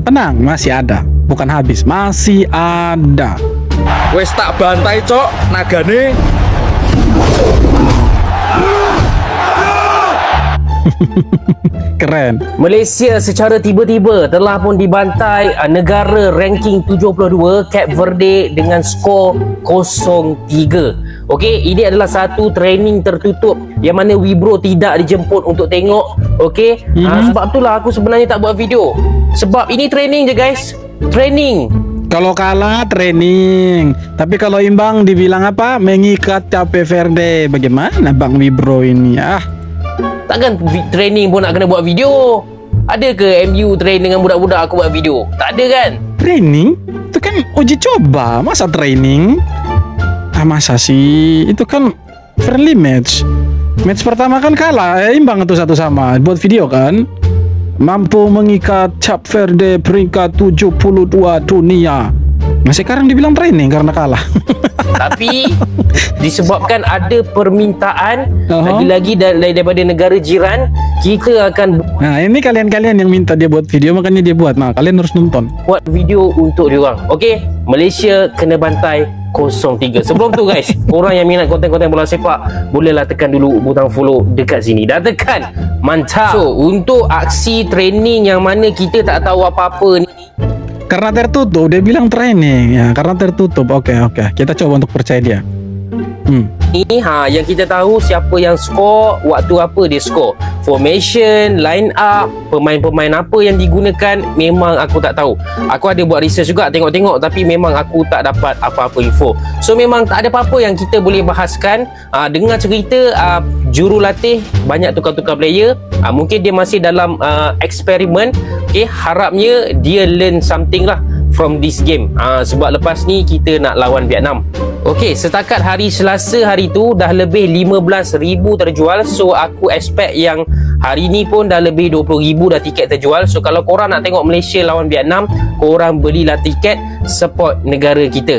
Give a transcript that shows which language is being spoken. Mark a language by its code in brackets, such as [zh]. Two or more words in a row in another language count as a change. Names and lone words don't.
[id] Tenang, masih ada, bukan habis, masih ada. [jv] Wes tak bantai, Cok, nagane. [id] Keren. [ms] Malaysia secara tiba-tiba telah pun dibantai negara ranking 72 Cape Verde dengan skor 0-3. Okey, ini adalah satu training tertutup yang mana Wibro tidak dijemput untuk tengok. Okey, sebab itulah aku sebenarnya tak buat video. Sebab ini training je guys. Training. [id] Kalau kalah training, tapi kalau imbang dibilang apa? Mengikat Cape Verde. Bagaimana Bang Wibro ini? [ms] Takkan training pun nak kena buat video. Ada ke MU train dengan budak-budak aku buat video? Tak ada kan? Training? [id] Itu kan uji coba. Masa training? Masa sih? Itu kan [en] friendly match. [id] Match pertama kan kalah, imbang itu 1-1 buat video kan? Mampu mengikat Cape Verde peringkat 72 dunia. Nah sekarang dibilang training karena kalah. [ms] Tapi disebabkan ada permintaan lagi-lagi daripada negara jiran, kita akan [id] Nah ini kalian-kalian yang minta dia buat video, makanya dia buat. Nah kalian harus nonton, [ms] buat video untuk diorang. Okey, Malaysia kena bantai 0-3. Sebelum tu guys, orang yang minat konten-konten bola sepak, bolehlah tekan dulu butang follow dekat sini. Dah tekan, mantap. So untuk aksi training yang mana kita tak tahu apa-apa ni, [id] karena tertutup, dia bilang training ya, karena tertutup. Oke, kita coba untuk percaya dia. [ms] Yang kita tahu siapa yang skor, waktu apa dia skor, [en] formation, line up, [ms] pemain-pemain apa yang digunakan, memang aku tak tahu. Aku ada buat research juga, tengok-tengok, tapi memang aku tak dapat apa-apa info. So memang tak ada apa-apa yang kita boleh bahaskan. Dengar cerita jurulatih banyak tukar-tukar player, mungkin dia masih dalam eksperimen. Okay, harapnya dia [en] learn something [ms] lah [en] from this game. [ms] Sebab lepas ni kita nak lawan Vietnam. Okey, setakat hari Selasa hari tu dah lebih 15,000 terjual. So aku expect yang hari ni pun dah lebih 20,000 dah tiket terjual. So kalau korang nak tengok Malaysia lawan Vietnam, korang belilah tiket, support negara kita.